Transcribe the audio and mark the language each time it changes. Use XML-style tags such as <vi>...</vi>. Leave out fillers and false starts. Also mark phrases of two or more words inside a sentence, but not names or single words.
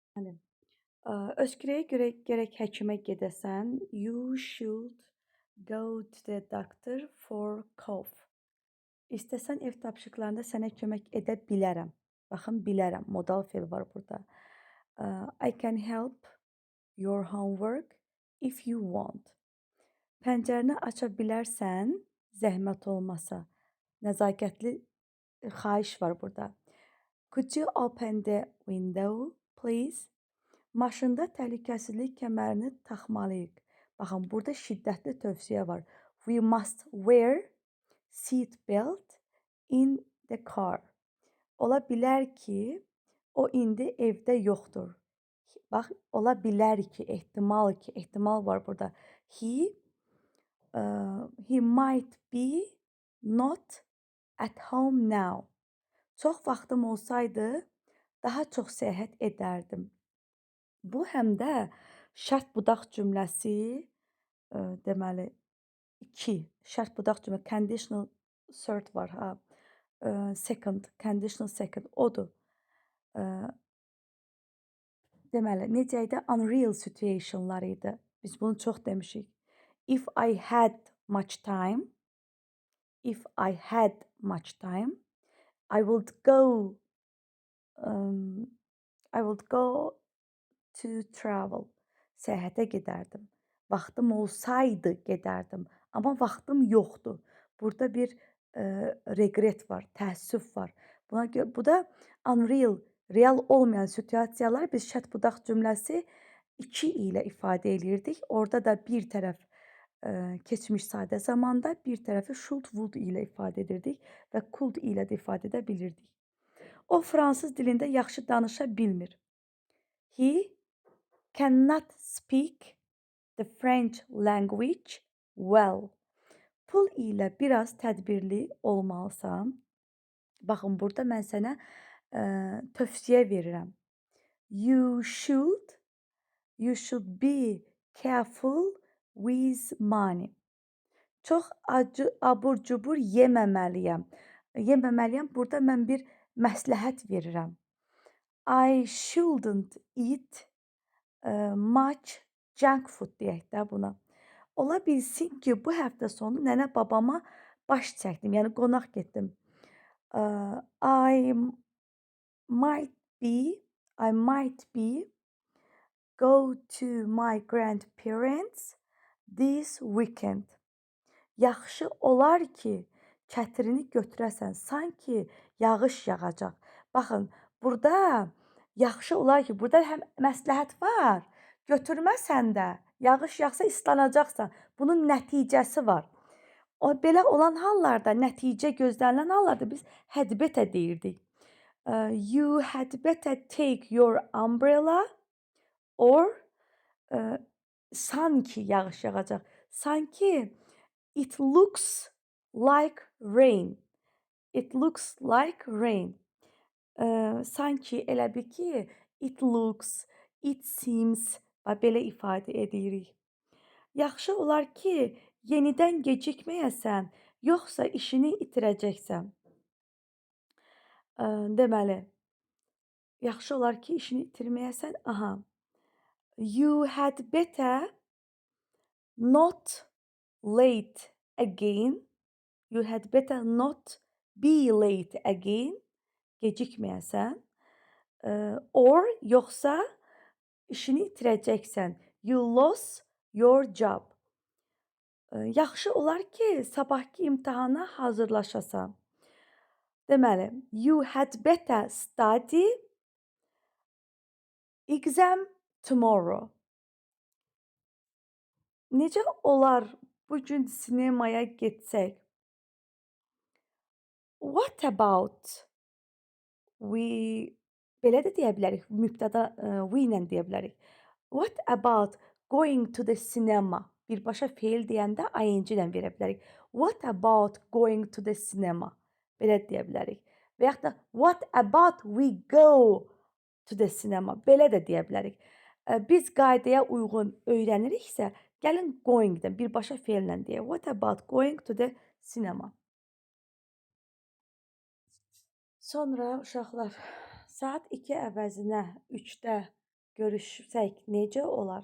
<az>Bəli. Öskürəyə görə gərək həkimə gedəsən.</az> <en>You should go to the doctor for cough.</en> <az>İstəsən ev tapşırıqlarında sənə kömək edə bilərəm. Baxın, bilərəm. Modal fe'l var burada.</az> <en>I can help your homework if you want.</en> <az>Pəncərəni aça bilərsən, zəhmət olmasa. Nəzakətli xahiş var burada.</az> <en>Could you open the window, please?</en> <az>Maşında təhlükəsizlik kəmərini taxmalıyıq. Baxın, burada şiddətli tövsiyə var.</az> <en>We must wear seat belt in the car.</en> <az>Ola bilər ki, o indi evdə yoxdur. Bax, ola bilər ki, ehtimal var burada.</az> <en>He might be not at home now.</en> <az>Çox vaxtım olsaydı, daha çox səyahət edərdim. Bu həm də şərt budaq cümləsi, deməli 2 şərt budaq cümlə</az> <en>conditional third</en> <az>var ha.</az> <en>Second, conditional second odur.</en> <az>Deməli, necə idi? Unreal situationlar idi. Biz bunu çox demişik.</az> <en>If I had much time, if I had much time, I would go I would go to travel.</en> <az>Səyahətə gedərdim. Vaxtım olsaydı gedərdim. Amma vaxtım yoxdur. Burada bir regret var, təəssüf var. Buna görə bu da unreal, real olmayan situasiyalar biz şərt budaq cümləsi 2 ilə ifadə eləyirdik. Orada da bir tərəf keçmiş sadə zamanda, bir tərəfi</az> <en>should, would</en> <az>ilə ifadə edirdik və could ilə də ifadə edə bilirdik. O fransız dilində yaxşı danışa bilmir.</az> <en>He cannot speak the French language well.</en> <az>Pul ilə biraz tədbirli olmalısan. Baxın, burada mən sənə tövsiyə verirəm.</az> <en>You should be careful with money.</en> <az>Çox abur-cubur yeməməliyəm. Yeməməliyəm, burada mən bir məsləhət verirəm.</az> <en>I shouldn't eat much junk food</en> <az>deyək də buna. Ola bilsin ki, bu həftə sonu nənə babama baş çəkdim, yəni qonaq getdim.</az> <en>I might be go to my grandparents this weekend.</en> <az>Yaxşı olar ki, çətrini götürəsən, sanki yağış yağacaq. Baxın, burada yaxşı olar ki, burada həm məsləhət var, götürməsən də, yağış yağsa islanacaqsan. Bunun nəticəsi var. Belə olan hallarda, nəticə gözlənilən hallarda biz</az> <en>had better</en> <az>deyirdik.</az> <en>You had better take your umbrella or</en> <az>sanki yağış yağacaq.</az> <en>Sanki it looks like rain. It looks like rain.</en> <az>Sanki elə bil ki,</az> <en>it looks, it seems</en> <az>və belə ifadə edirik. Yaxşı olar ki, yenidən gecikməyəsən, yoxsa işini itirəcəksən. Deməli, yaxşı olar ki, işini itirməyəsən. Aha.</az> <en>You had better not late again. You had better not be late again.</en> <az>Gecikməyəsən. Or yoxsa işini itirəcəksən.</az> <en>You lost your job.</en> <az>Yaxşı olar ki, sabahki imtahana hazırlaşasan. Deməli,</az> <en>you had better study exam tomorrow.</en> <az>Necə olar bu gün sinemaya getsək?</az> <en>What about we</en> <az>belə də deyə bilərik, mübtəda we ilə deyə bilərik.</az> <en>What about going to the cinema?</en> <az>Birbaşa fe'l deyəndə ing ilə verə bilərik.</az> <en>What about going to the cinema?</en> <az>Belə deyə bilərik. Və yaxud da</az> <en>what about we go to the cinema?</en> <az>Belə də deyə bilərik. Biz qaydaya uyğun öyrəniriksə, gəlin going-dən birbaşa fe'llə deyək.</az> <en>What about going to the cinema?</en> <az>Sonra uşaqlar, saat 2 əvəzinə 3-də görüşsək necə olar?</az>